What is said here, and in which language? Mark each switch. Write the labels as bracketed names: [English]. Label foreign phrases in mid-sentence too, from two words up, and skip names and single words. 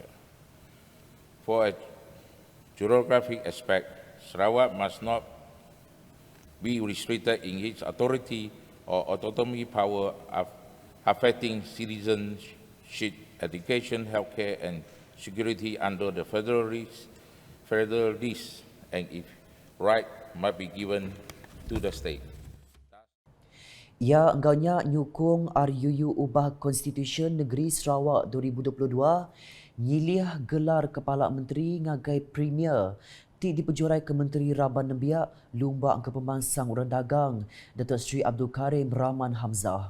[English] For a geographic aspect, Sarawak must not be restricted in its authority or autonomy power affecting citizenship, education, healthcare, and security under the federalist, and if right must be given to the state. [Iban] Ia enggaunya nyukung RUU ubah Konstitusi Negeri Sarawak 2022 nyilih gelar Kepala Menteri ngagai Premier ti dipejurai ke Menteri Raban Nembiak Lumbak ke Pemansang Urang Dagang Datuk Seri Abdul Karim Rahman Hamzah.